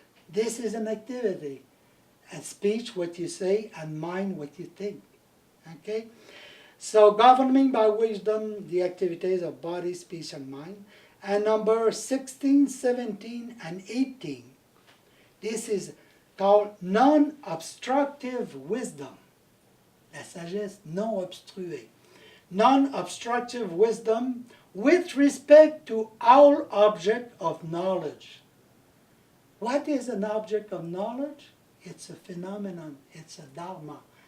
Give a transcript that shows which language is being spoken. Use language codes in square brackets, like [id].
[en] This is an activity. And speech, what you say, and mind, what you think. Okay? So governing by wisdom the activities of body, speech, and mind. And number 16, 17, and 18. This is called non-obstructive wisdom. [fr] La sagesse non obstruée. [en] Non-obstructive wisdom with respect to all object of knowledge. What is an object of knowledge? It's a phenomenon. It's a dharma.